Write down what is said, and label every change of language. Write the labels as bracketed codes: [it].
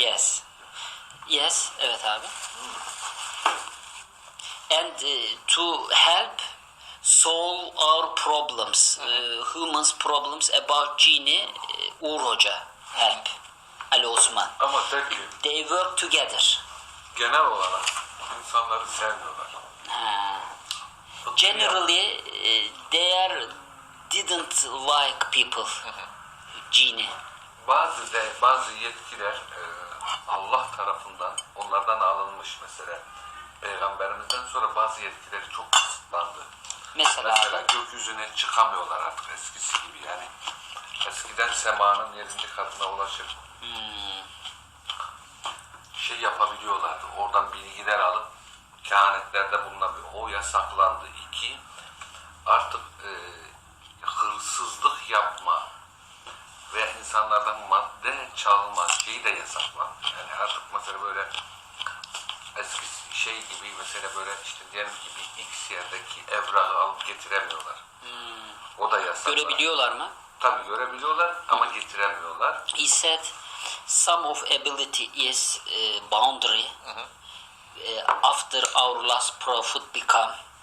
[en] Yes. Yes, [tr] evet abi. [en] And to help solve our problems, humans problems about genie, Uğur Hoca help. Ali Osman. [tr] Ama tek ki [en] They work together. [tr] genel olarak insanları sevmiyorlar. [en] Generally, they didn't like people. Genie. [tr] Bazı yetkiler Allah tarafından onlardan alınmış mesela. Peygamberimizden sonra bazı yetkileri çok kısıtlandı. Mesela gökyüzüne çıkamıyorlar artık eskisi gibi yani. Eskiden semanın 7. katına ulaşıp şey yapabiliyorlardı. Oradan bilgiler alıp kehanetlerde bulunabiliyor. O yasaklandı. 2, artık hırsızlık yapma ve insanlardan madde çalma şeyi de yasaklandı. Yani artık mesela böyle eski şey gibi mesela böyle işte diyelim ki bir X yerdeki evrakı alıp getiremiyorlar. O da yasak. Görebiliyorlar mı? Tabii görebiliyorlar ama getiremiyorlar. [en] He said some of ability is boundary after our last prophet become.